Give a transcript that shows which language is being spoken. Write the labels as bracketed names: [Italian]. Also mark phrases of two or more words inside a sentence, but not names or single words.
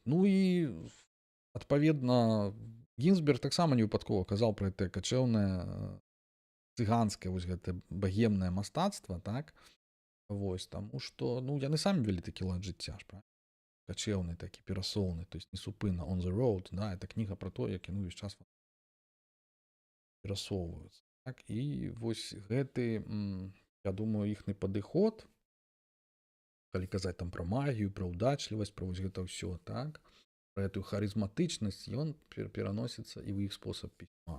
[Belarusian] Ну і адпаведна Гінзберг таксама не выпадкова казаў пра гэтае качэўнае цыганскае вось гэтае багемнае мастацтва, так? Вось, таму што, ну, яны самі вялі такі лад жыцця, ж, правильно? Качэўны такі, перасоўны, [Russian] то есть [Belarusian] несупынна, [English] on the road, [Belarusian] да, это кніга пра то, як яны ўвесь час перасоўваюцца. Так? І вось гэты, я думаю, іхны падыход, калі казаць там пра магію, пра ўдачлівасць, пра вось гэта ўсё, так, пра гэтую харызматычнасць, ён пераносіцца і ў іх спосаб пісьма.